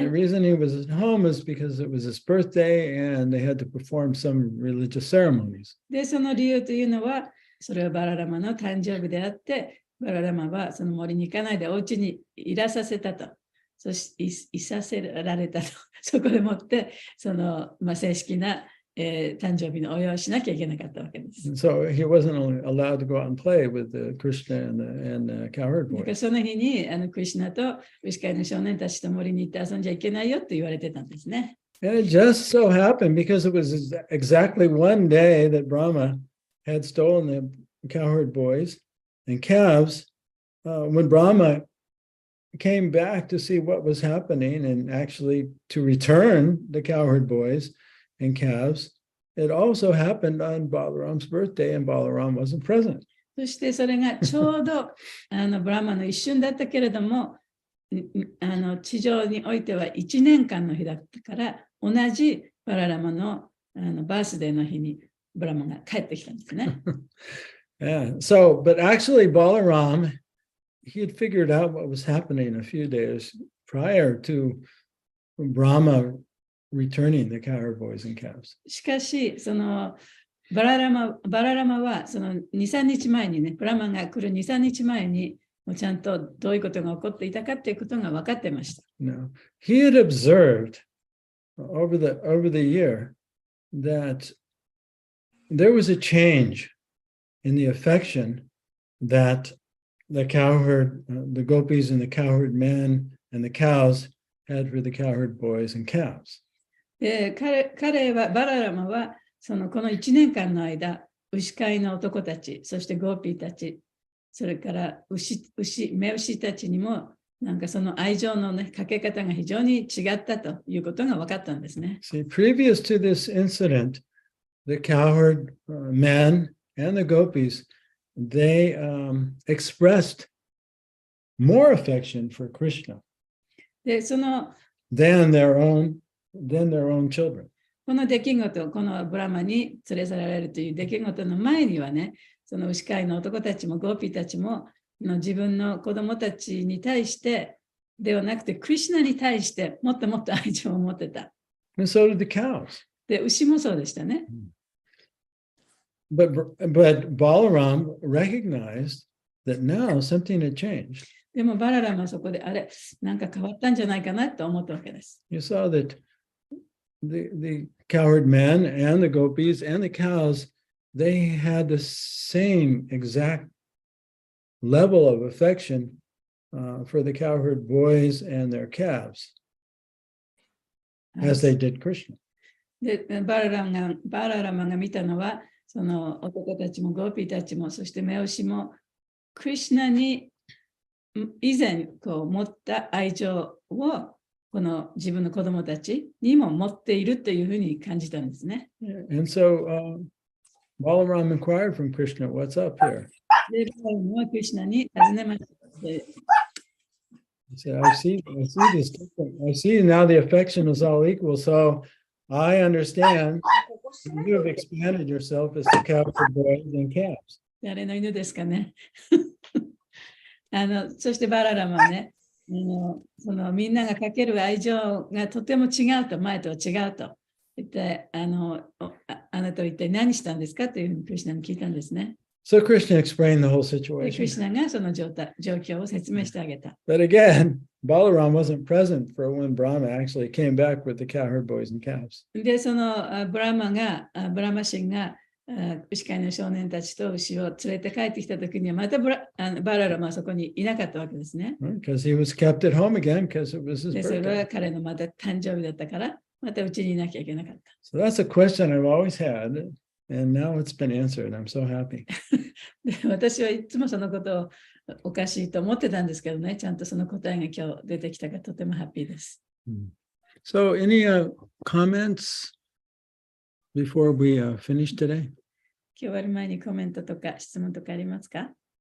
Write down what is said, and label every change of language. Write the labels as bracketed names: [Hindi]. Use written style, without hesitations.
[English] And the reason he was at home is because it was his birthday and they had to perform some religious ceremonies. [Japanese] で、その理由というのは、それはバララマの誕生日であって、バララマはその森に行かないでお家にいらさせたと。そしていさせられたと。そこでもって、その、正式な誕生日のお祝いをしなきゃいけなかったわけです。 [English] So he wasn't allowed to go out and play with Krishna and the cowherd [Japanese] だから [English] boys. [Japanese] その日にクリシュナと牛飼いの少年たちと森に行って遊んじゃいけないよって言われてたんですね。 [English] And it just so happened because it was exactly one day that Brahma had stolen the cowherd boys and calves. When Brahma came back to see what was happening and actually to return the cowherd boys and calves, it also happened on Balaram's birthday, and Balaram wasn't present. [Japanese] そしてそれがちょうどブラマの一瞬だったけれども、地上においては1年間の日だったから、同じバララマのバースデーの日にブラマが帰ってきたんですね。 [English] Yeah. So, but actually, Balaram, he had figured out what was happening a few days prior to Brahma returning the cowherd boys and calves. [Japanese] しかし、そのバララマはその2、3日前にね、ブラマが来る2、3日前に、もうちゃんとどういうことが起こっていたかということが分かってました。 [English] No, he had observed over the year that there was a change in the affection that the cowherd, the gopis and the cowherd men and the cows had for the cowherd boys and calves. [Japanese] 彼は、バララマは、この1年間の間、牛飼いの男たち、そしてゴーピーたち、それから目牛たちにも、なんかその愛情のね、かけ方が非常に違ったということが分かったんですね。 [English] See, previous to this incident, the cowherd men and the gopis, they expressed more affection for Krishna [Japanese] で、その [English] than their own children. [Japanese] この出来事、このブラマに連れ去られるという出来事の前にはね、その牛飼いの男たちもゴーピーたちも自分の子供たちに対してではなくて、クリシュナに対してもっともっと愛情を持ってた。 [English] And so did the cows. [Japanese] で、牛もそうでしたね。 [English] But Balaram recognized that now something had changed. [Japanese] でもバララマはそこで、あれ、なんか変わったんじゃないかなと思ったわけです。 [English] You saw that the cowherd men and the gopis and the cows, they had the same exact level of affection for the cowherd boys and their calves as they did Krishna. [Japanese] で、バララマが見たのは、その男たちもゴーピーたちも、そして目牛も、クリシュナに以前持った愛情をこの自分の子供たちにも持っているというふうに感じたんですね。 [English] And so Balaram inquired from Krishna, what's up here? [Japanese] で、バララマはクリシュナに尋ねました。 [English] He said, I see this different. I see now the affection is all equal. So I understand you have expanded yourself as the cowherd boys and calves. [Japanese] 誰の犬ですかね。そしてバララマはね、そのみんながかける愛情がとても違うと、前とは違うと言って、あなたは一体何したんですかというふうにクリシュナに聞いたんですね。 [English] So Krishna explained the whole [Japanese] で、クリ [English] situation. [Japanese] シュナがその状況を説明してあげた。 [English] But again, Balaram wasn't present for when Brahma actually came back with the cowherd boys and calves. [Japanese] で、そのブラマ神が牛飼いの少年たちと牛を連れて帰ってきたときには、またバララマはそこにいなかったわけですね。 [English] Because he was kept at home again because it was his [Japanese] で、それ [English] birthday. [Japanese] は彼のまた誕生日だったから、またうちにいなきゃいけなかった。 [English] So that's a question I've always had, and now it's been answered. I'm so happy. [Japanese] で、私はいつもそのことをおかしいと思ってたんですけどね、ちゃんとその答えが今日出てきたからとてもハッピーです。 [English] So any comments before we finish today? [Japanese] 今日終わる前にコメントとか質問とかありますか？